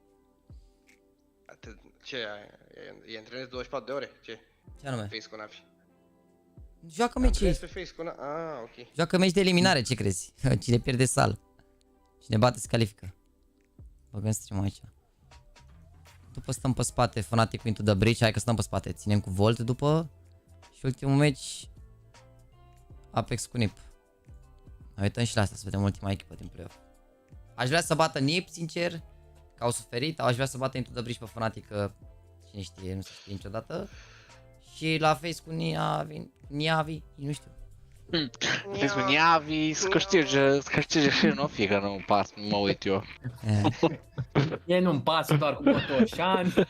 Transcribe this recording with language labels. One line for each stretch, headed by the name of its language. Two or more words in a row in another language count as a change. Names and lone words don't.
Romanian: Ce, e antrenez 24 de ore? Ce? Ce anume? Face cu Navi. Joacă meci. Antrenez pe face cu Navi, ok. Joacă meci de eliminare, ce crezi? Cine pierde sală. Cine bate se califică. Băgăm stream aici. După stăm pe spate, Fnatic into the bridge, hai că stăm pe spate, ținem cu Volt după. Și ultimul meci APEKS cu NIP. Mai uităm și la asta să vedem ultima echipă din play-off. Aș vrea să bată NIP, sincer, că au suferit, aș vrea să bată into the bridge pe Fnatic, că cine știe, nu se știe niciodată. Și la face cu Niavi, nu știu. Face cu Niavi, să câștige și nu fie că nu pas, nu mă uit eu. Ei nu-mi pasă doar cu Botoșani.